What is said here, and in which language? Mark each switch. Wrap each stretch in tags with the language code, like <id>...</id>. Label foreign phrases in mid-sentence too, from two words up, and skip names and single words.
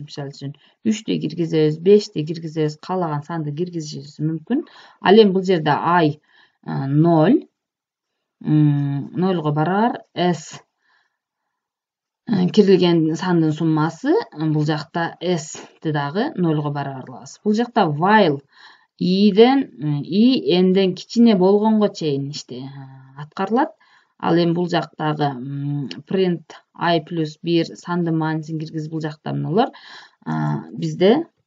<ky>Мисалы үчүн 3дү киргизебиз, 5дү киргизебиз, каалаган санды киргизишибиз мүмкүн. Ал эми бул жерде i 0, 0га барар, s кирилген сандын суммасы, бул жакта s'ти дагы 0га барар кылабыз. Бул жакта while i n'ден кичине болгонго чейин аткарылат. Ал эми бул жактагы print i плюс 1 сандын маанисин киргизип бул жакта мыналар бизде</ky>